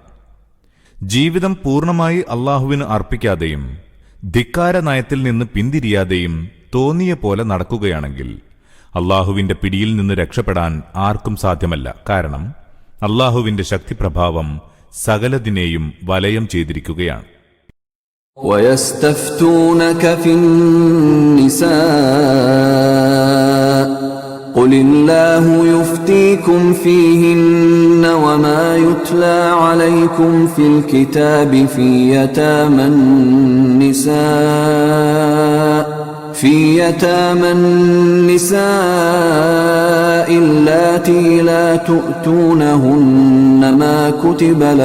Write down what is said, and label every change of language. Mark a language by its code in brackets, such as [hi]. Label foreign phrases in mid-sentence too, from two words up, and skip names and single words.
[ml] ജീവിതം പൂർണ്ണമായി അല്ലാഹുവിന് അർപ്പിക്കാതെയും ധിക്കാര നയത്തിൽ നിന്ന് പിന്തിരിയാതെയും തോന്നിയ പോലെ നടക്കുകയാണെങ്കിൽ അല്ലാഹുവിന്റെ പിടിയിൽ നിന്ന് രക്ഷപ്പെടാൻ ആർക്കും സാധ്യമല്ല. കാരണം അല്ലാഹുവിന്റെ ശക്തിപ്രഭാവം സകലതിനെയും വലയം ചെയ്തിരിക്കുകയാണ്. [ar] وَيَسْتَفْتُونَكَ فِي النِّسَاءِ قُلِ اللَّهُ يُفْتِيكُمْ فِيهِنَّ وَمَا يُتْلَى عَلَيْكُمْ فِي الْكِتَابِ فِي يَتَامَى النِّسَاءِ اللَّاتِي لَا تُؤْتُونَهُنَّ مَا كُتِبَ